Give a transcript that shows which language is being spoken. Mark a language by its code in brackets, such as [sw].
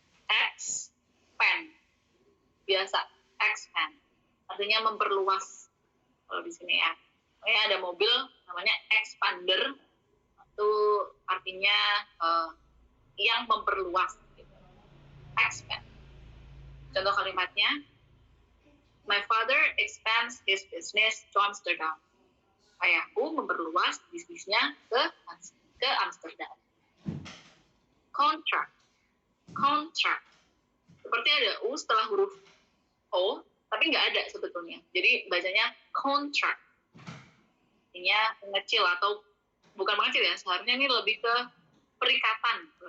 [id] Expand. Biasa, expand. Artinya memperluas. Kalau di sini ya. Ada mobil namanya expander, itu artinya yang memperluas. Gitu. Expand. Contoh kalimatnya, [en] my father expands his business to Amsterdam. [id] Ayahku memperluas bisnisnya ke Amsterdam. Contract. Contract. Seperti ada U setelah huruf O, tapi nggak ada sebetulnya. Jadi bacanya contract. Artinya mengecil atau bukan mengecil ya, seharusnya ini lebih ke perikatan.